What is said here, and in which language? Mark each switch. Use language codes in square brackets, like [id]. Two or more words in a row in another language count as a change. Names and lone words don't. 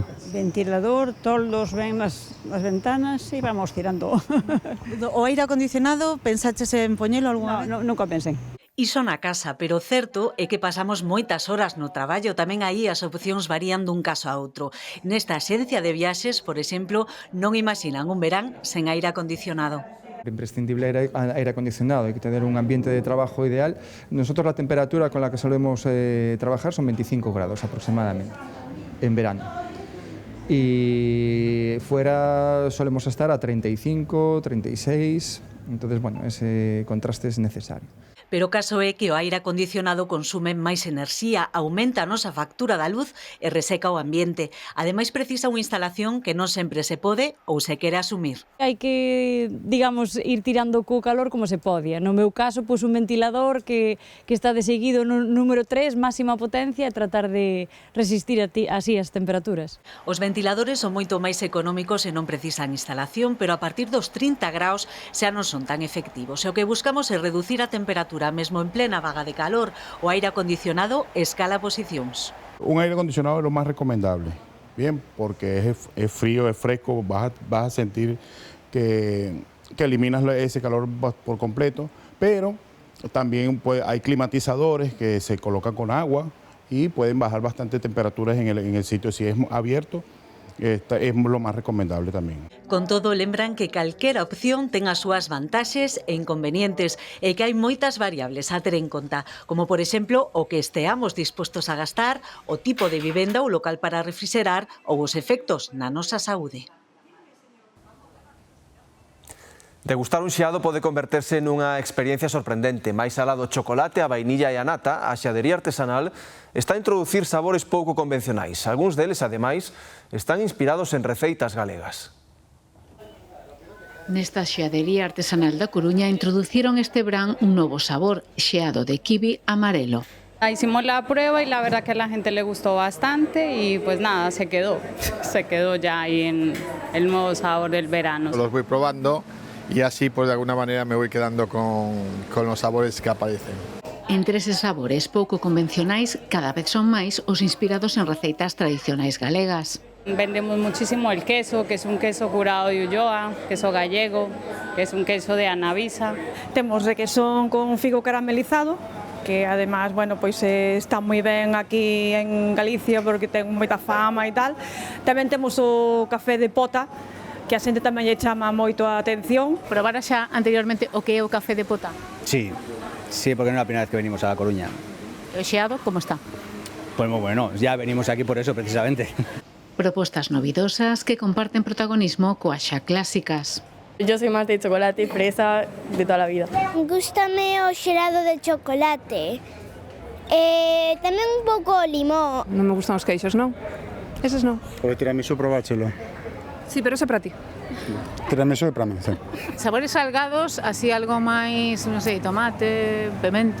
[gl] Ventilador, toldos ben nas ventanas e vamos tirando. O aire acondicionado, pensaches en poñelo algunha vez? Non, nunca pensei. Iso na casa, pero certo é que pasamos moitas horas no traballo, tamén aí as opcións varían dun caso a outro. Nesta axencia de viaxes, por exemplo, non imaginan un verán sen aire acondicionado. [es] Imprescindible aire acondicionado, hay que tener un ambiente de trabajo ideal. Nosotros la temperatura con la que solemos trabajar son 25 grados aproximadamente en verano. Y fuera solemos estar a 35, 36, [gl] Entón, bueno, ese contraste é necesario. Pero o caso é que o aire acondicionado consume máis enerxía, aumenta a nosa factura da luz e reseca o ambiente. Ademais, precisa unha instalación que non sempre se pode ou se quere asumir. Hai que, digamos, ir tirando co calor como se pode. No meu caso, pois un ventilador que está de seguido no número 3, máxima potencia, e tratar de resistir así as temperaturas. Os ventiladores son moito máis económicos e non precisan instalación, pero a partir dos 30 graus xa non son tan efectivos. E o que buscamos é reducir a temperatura mesmo en plena vaga de calor. O aire acondicionado escala posicións. [es] Un aire acondicionado es lo más recomendable, bien, porque es frío, es fresco, vas a sentir que eliminas ese calor por completo, pero también hay climatizadores que se colocan con agua y pueden bajar bastante temperaturas en el sitio. Si es abierto, es lo más recomendable tamén. [gl] Con todo, lembran que calquera opción ten as súas vantaxes e inconvenientes e que hai moitas variables a ter en conta, como por exemplo o que esteamos dispostos a gastar, o tipo de vivenda ou local para refrigerar ou os efectos na nosa saúde. Degustar un xeado pode converterse nunha experiencia sorprendente. Máis alá do chocolate, a vainilla e a nata, a xadería artesanal está a introducir sabores pouco convencionais. Algúns deles, ademais, están inspirados en receitas galegas. Nesta xeadería artesanal da Coruña introduciron este verán un novo sabor, xeado de kiwi amarelo. [es] Hicimos la prueba y la verdad que a la gente le gustó bastante y pues nada, se quedó ya ahí en el nuevo sabor del verano. Los voy probando y así pues de alguna manera me voy quedando con los sabores que aparecen. [gl] Entre eses sabores pouco convencionais, cada vez son máis os inspirados en receitas tradicionais galegas. [es] Vendemos muchísimo el queso, que es un queso curado de Ulloa, queso gallego, que es un queso de Anavisa. [gl] Temos requesón con figo caramelizado, que además, bueno, pois está moi ben aquí en Galicia porque ten moita fama e tal. Tamén temos o café de pota, que a xente tamén lle chama moito a atención. Probara xa anteriormente o que é o café de pota? Sí, porque non é a primeira vez que venimos a La Coruña. O xeado, como está? [es] Pues moi bueno, ya venimos aquí por eso precisamente. [gl] Propostas novidosas que comparten protagonismo coas xa clásicas. [es] Yo soy más de chocolate y fresa de toda la vida. [gl] Gústame o xelado de chocolate. Tamén un pouco limón. Non me gustan os queixos, non? Eses non. O tiramisú probáchelo. [es] Sí, pero ese para ti. [gl] Tiramisú é para mí, sí. Sabores salgados, así algo máis, non sei, tomate, pemento...